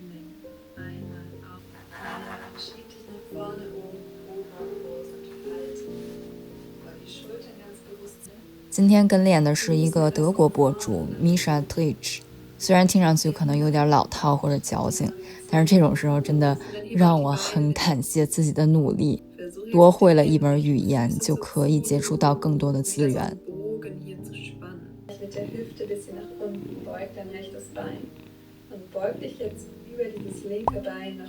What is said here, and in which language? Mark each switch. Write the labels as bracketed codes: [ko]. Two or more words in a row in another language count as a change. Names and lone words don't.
[zh] 今天跟练的是一个德国博主 Misha Twitch， 虽然听上去可能有点老套或者矫情，但是这种时候真的让我很感谢自己的努力。多会了一门语言，就可以接触到更多的资源。 [de] Und beug dich jetzt über dieses linke Bein nach vorne.